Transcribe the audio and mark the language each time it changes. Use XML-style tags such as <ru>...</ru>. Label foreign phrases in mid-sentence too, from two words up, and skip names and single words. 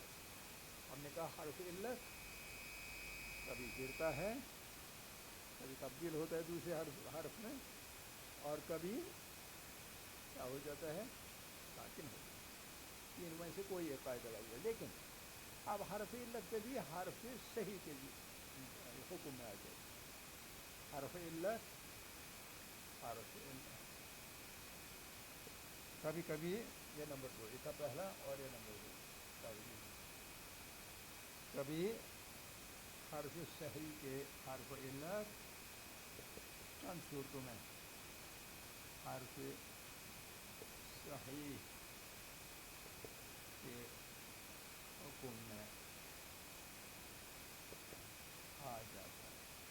<ur>ہم نے کہا حرف علت کبھی گرتا ہے, کبھی تبدیل ہوتا ہے دوسرے حرف میں, اور کبھی کیا ہو جاتا ہے ساکن ہو جاتا ہے. 3 میں سے کوئی ایک قاعدہ لگ جائے. لیکن اب حرف علت کبھی حرف صحیح کے حکم میں آ جائے. حرف علت, حرف علت کبھی کبھی, یہ نمبر 2, یہ تھا پہلا اور یہ نمبر 2, کبھی حرف صحیح کے حرف علت چند صورتوں میں حرف صحیح کے حکم میں آ جاتا ہے.</ur>